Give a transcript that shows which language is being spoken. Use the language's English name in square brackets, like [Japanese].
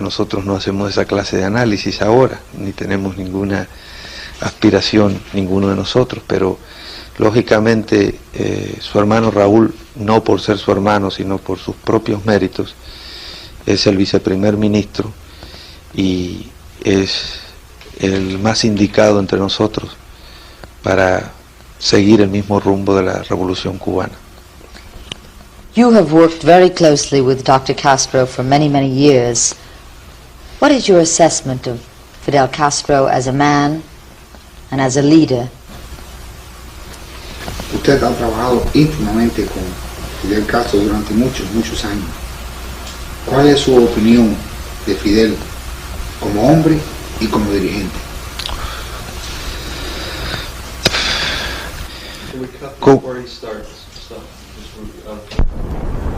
[Spanish] Nosotros no hacemos esa clase de análisis ahora, ni tenemos ninguna aspiración, ninguno de nosotros, pero lógicamente su hermano Raúl, no por ser su hermano, sino por sus propios méritos, es el viceprimer ministro y es el más indicado entre nosotros para seguir el mismo rumbo de la revolución cubana. [English] You have worked very closely with Dr. Castro for many, many years. What is your assessment of Fidel Castro as a man and as a leader? [Spanish] Usted ha trabajado íntimamente con Fidel Castro durante muchos, muchos años. ¿Cuál es su opinión de Fidel como hombre y como dirigente? [English] Can we cut before he starts? So, just,